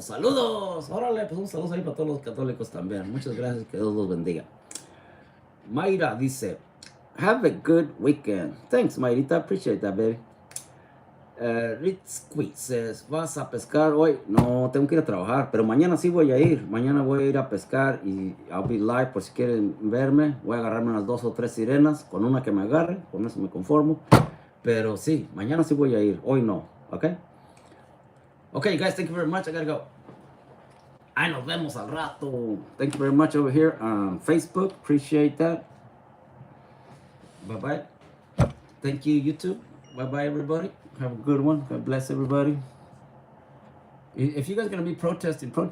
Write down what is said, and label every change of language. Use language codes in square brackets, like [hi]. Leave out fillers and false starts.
[es] Saludos, órale, pues un saludo ahí para todos los católicos también. Muchas gracias, que Dios los bendiga. [en] Mayra [es] dice, [en] have a good weekend. Thanks, Mayrita, appreciate that, baby. [es] Ritzky [en] says, [es] ¿vas a pescar hoy? No, tengo que ir a trabajar, pero mañana sí voy a ir. Mañana voy a ir a pescar y [en] I'll be live [es] por si quieren verme. Voy a agarrarme unas 2 o 3 sirenas, con una que me agarre, con eso me conformo. Pero sí, mañana sí voy a ir, hoy no, ¿ok? [en] Okay, guys, thank you very much. I gotta go. [es] Ay, nos vemos al rato. [en] Thank you very much over here on Facebook. Appreciate that. Bye-bye. Thank you, YouTube. Bye-bye, everybody. Have a good one. God bless everybody. If you guys are going to be protesting